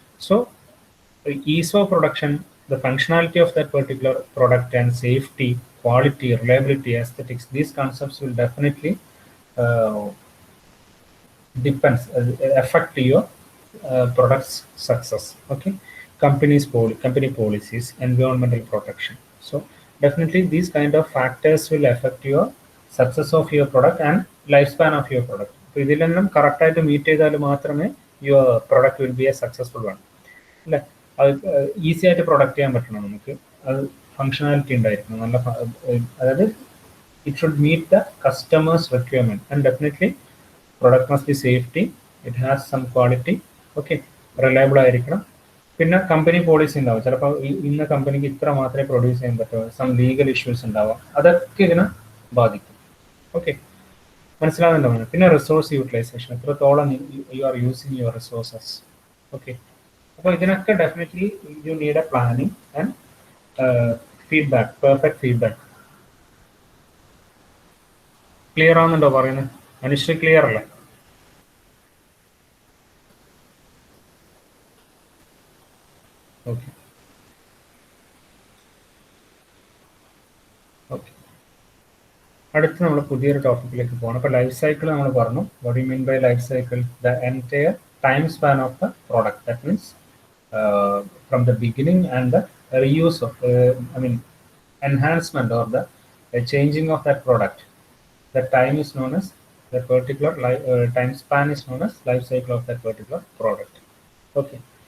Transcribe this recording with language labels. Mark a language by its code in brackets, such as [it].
[en] So ease of production, the functionality of that particular product, and safety, quality, reliability, aesthetics, these concepts will definitely uh, depends affect your product's success. Okay. Company policies, environmental protection. So definitely these kind of factors will affect your success of your product and lifespan of your product. So [ml] ഇതിലെല്ലാം correct ആയിട്ട് meet ചെയ്താൽ മാത്രമേ [en] your product will be a successful one. [ml] അല്ലെ? അത് easy ആയിട്ട് product ചെയ്യാൻ പറ്റണം നമുക്ക്. അത് ഫങ്ഷണാലിറ്റി ഉണ്ടായിരിക്കണം. നല്ല അതായത് [en] it should meet the customer's requirement, and definitely product must be safety, it has some quality, okay, reliable ആയിരിക്കണം. [ml] പിന്നെ കമ്പനി പോളിസി ഉണ്ടാവും. ചിലപ്പോൾ ഇന്ന കമ്പനിക്ക് ഇത്ര മാത്രമേ പ്രൊഡ്യൂസ് ചെയ്യാൻ പറ്റൂ, സം ലീഗൽ ഇഷ്യൂസ് ഉണ്ടാവാം, അതൊക്കെ ഇതിനെ ബാധിക്കും. ഓക്കെ, മനസ്സിലാവുന്നുണ്ടോ? പിന്നെ റിസോഴ്സ് യൂട്ടിലൈസേഷൻ, എത്രത്തോളം [en] You are using your resources. Okay, [ml] അപ്പോൾ ഇതിനൊക്കെ [en] Definitely you need a planning and feedback, perfect feedback. [ml] Clear ആവുന്നുണ്ടോ പറയുന്നത്? മനുഷ്യ ക്ലിയർ അല്ലേ? ഓക്കെ ഓക്കെ, അടുത്ത് നമ്മൾ പുതിയൊരു ടോപ്പിക്കിലേക്ക് പോകണം. അപ്പോൾ ലൈഫ് സൈക്കിൾ നമ്മൾ പറഞ്ഞു. [en] What you mean by life cycle? The entire time span of the product. That means from the beginning and the reuse of enhancement or the changing of that product. That time is known as the particular time span is known as life cycle of that particular product. Okay.